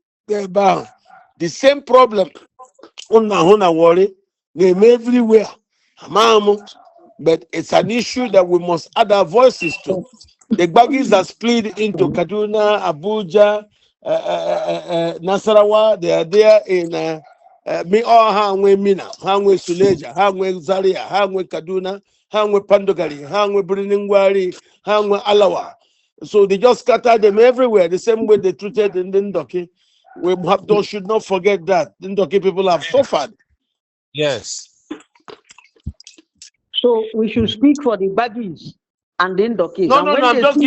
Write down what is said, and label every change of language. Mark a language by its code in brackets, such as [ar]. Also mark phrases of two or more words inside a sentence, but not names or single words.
[en] The same problem. Worry name everywhere. But it's an issue that we must add our voices to. The Baggies are split into Kaduna, Abuja, Nasarawa. They are there in Hangwe Mina, Hangwe Suleja, Hangwe Zaria, Hangwe Kaduna, Hangwe Pandogali, Hangwe Briningwari, Hangwe Alawa. So they just scatter them everywhere, the same way they treated in Ndoke. We should not forget that. The Ndoke people have suffered. Yes. So we should speak for the baggies and the Ndokis. No, And no, when no. I'm they just